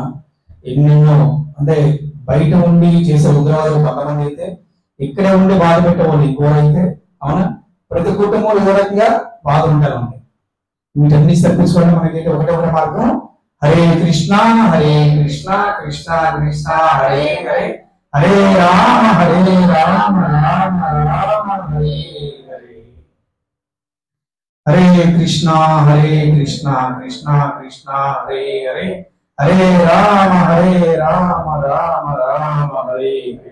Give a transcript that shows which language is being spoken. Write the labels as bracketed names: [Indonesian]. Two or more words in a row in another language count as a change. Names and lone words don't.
[Telugu] ఎన్నెన్నో అంటే బయట ఉండి చేసే ఉగ్రవాదులు కొంతమంది అయితే, ఇక్కడే ఉండి బాధ పెట్టేవాళ్ళు ఇంకోరైతే. అవునా? ప్రతి కుటుంబంలో ఏ రకంగా బాధ ఉంటారు. వీటన్ని తప్పించుకోవడం మనకి ఒకటే మార్గం, [Sanskrit] हरे कृष्ण कृष्ण कृष्ण हरे हरे, हरे राम राम राम हरे हरे. हरे कृष्ण कृष्ण कृष्ण हरे हरे, हरे राम राम राम हरे हरे.